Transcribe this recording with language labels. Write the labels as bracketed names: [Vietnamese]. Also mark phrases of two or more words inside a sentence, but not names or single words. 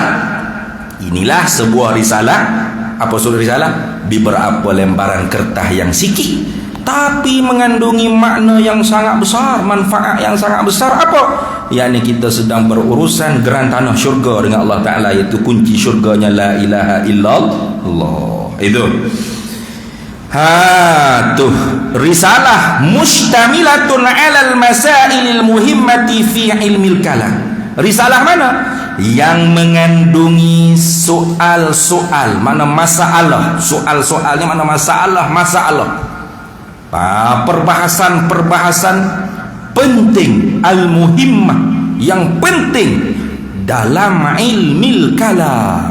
[Malay] Inilah sebuah risalah. Apa maksud risalah? Beberapa lembaran kertas yang sikit, tapi mengandungi makna yang sangat besar, manfaat yang sangat besar. Apa? Yakni kita sedang berurusan geran tanah syurga dengan Allah Ta'ala, iaitu kunci syurganya [Arabic] لا إله إلا الله. [Malay] Itu tuh [Arabic] رسالة مشتملة على المسائل المهمة في علم الكلام. [Malay] Risalah mana? Yang mengandungi soal-soal, mana masalah. Soal-soalnya mana masalah. Perbahasan penting, al-muhimmah, yang penting dalam [Arabic] علم الكلام.